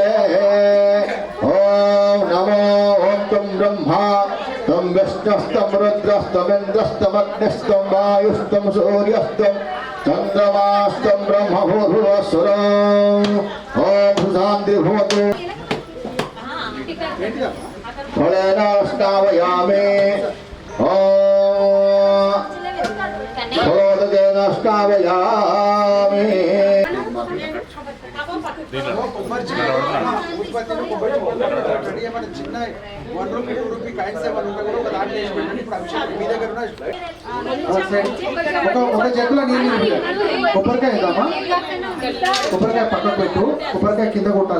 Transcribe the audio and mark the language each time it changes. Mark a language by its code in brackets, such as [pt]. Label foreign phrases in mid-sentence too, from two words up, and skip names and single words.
[sa] ॐ नमो ॐ तं ब्रह्मा तं विष्णु कृष्णस्तं रुद्रस्तमिन्द्रस्तमग्निस्तं वायुस्तं सूर्यस्तं चन्द्रमास्तं ब्रह्मभूर्भुवस्सुरम् ॐ शान्ति भवतु फलेन स्नावयामि ॐ फलोदकेन स्नावयामि [te] చిన్న 1 రూపీ 2 [en] rupee coins [te] ఏమైనా ఉంటే కూడా ఒక దాంట్లో వేసి పెట్టండి. ఇప్పుడు అభిషేకం మీ దగ్గర ఒక జగ్గులో నీళ్ళు కొబ్బరికాయ వేద్దామా? కొబ్బరికాయ పక్కకు పెట్టు, కొబ్బరికాయ కింద కొట్టాలి.